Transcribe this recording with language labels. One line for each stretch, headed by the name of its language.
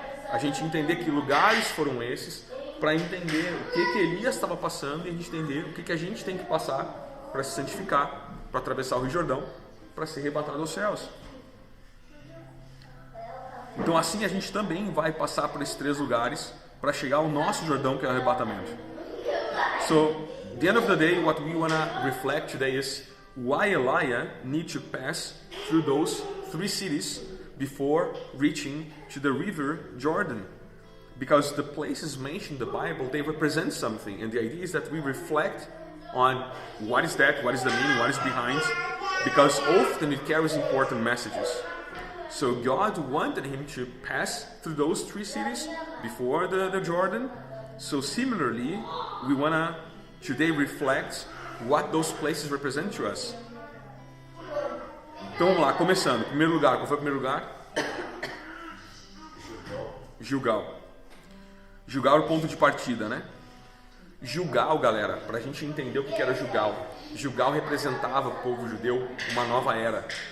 Portuguese: A gente entender que lugares foram esses, para entender o que Elias estava passando e a gente entender o que a gente tem que passar para se santificar, para atravessar o Rio Jordão, para ser arrebatado aos céus. Então assim a gente também vai passar por esses 3 lugares para chegar ao nosso Jordão, que é o arrebatamento.
English: So, the end of the day, what we want to reflect today is why Elijah need to pass through those 3 cities before reaching to the river Jordan. Because the places mentioned in the Bible, they represent something, and the idea is that we reflect on what is that, what is the meaning, what is behind, because often it carries important messages. So God wanted him to pass through those 3 cities before the Jordan. So similarly, we want to today reflect what those places represent to us.
Portuguese: Então vamos lá, começando. Primeiro lugar, qual foi o primeiro lugar? Gilgal. Gilgal é o ponto de partida, né? Gilgal, galera, para a gente entender o que era Gilgal. Gilgal representava o povo judeu, uma nova era.